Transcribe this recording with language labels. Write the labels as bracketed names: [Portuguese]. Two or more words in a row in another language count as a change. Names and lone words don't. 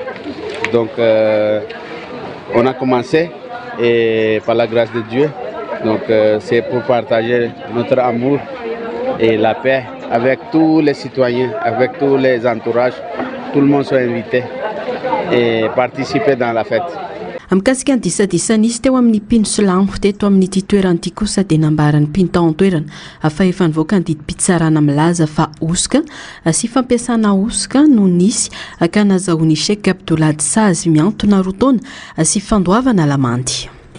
[French] Donc on a commencé et par la grâce de Dieu. Donc c'est pour partager notre amour et la paix avec tous les citoyens, avec tous les entourages. Tout le monde soit invité et participer dans la fête. [Malagasy] Mikasika ny disadisana izy teo amin'ny mpino silamo teto amin'ity toerana ity kosa dia nambaran'ny mpino tao an-toerana afa efa nivoaka ny didim-pitsarana milaza fa osika sy fampiasana osika no nisy ka nazahoany Sheikh Abdoulad Sazy miantona roa taona sy fandoavana lamandy.